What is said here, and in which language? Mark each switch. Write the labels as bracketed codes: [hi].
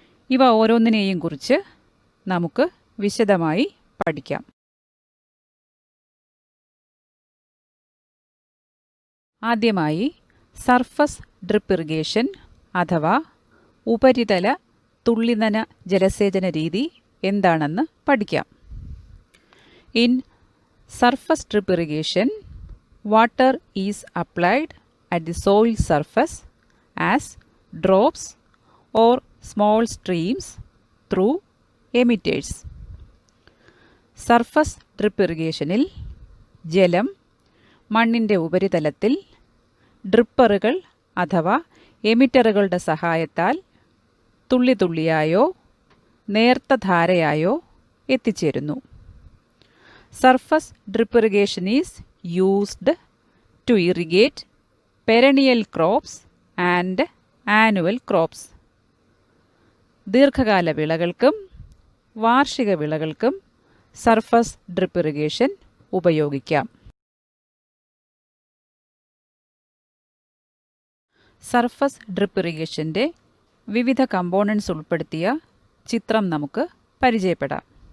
[ml] ഇവ ഓരോന്നിനെയും കുറിച്ച് നമുക്ക് വിശദമായി പഠിക്കാം. ആദ്യമായി സർഫസ് ഡ്രിപ്പ് ഇറിഗേഷൻ അഥവാ ഉപരിതല തുള്ളിനന ജലസേചന രീതി എന്താണെന്ന് പഠിക്കാം. [en] In surface drip irrigation, water is applied at the soil surface as drops or small streams through emitters. [ml] Surface drip ഇറിഗേഷനിൽ ജലം മണ്ണിൻ്റെ ഉപരിതലത്തിൽ ഡ്രിപ്പറുകൾ അഥവാ എമിറ്ററുകളുടെ സഹായത്താൽ തുള്ളി തുള്ളിയായോ നേർത്ത ധാരയായോ എത്തിച്ചേരുന്നു. [en] Surface drip irrigation is used to irrigate perennial crops and annual crops. [ml] ദീർഘകാല വിളകൾക്കും വാർഷിക വിളകൾക്കും സർഫസ് ഡ്രിപ്പ് ഇറിഗേഷൻ ഉപയോഗിക്കാം. സർഫസ് ഡ്രിപ്പ് ഇറിഗേഷൻ്റെ വിവിധ കമ്പോണൻസ് ഉൾപ്പെടുത്തിയ ചിത്രം നമുക്ക് പരിചയപ്പെടാം.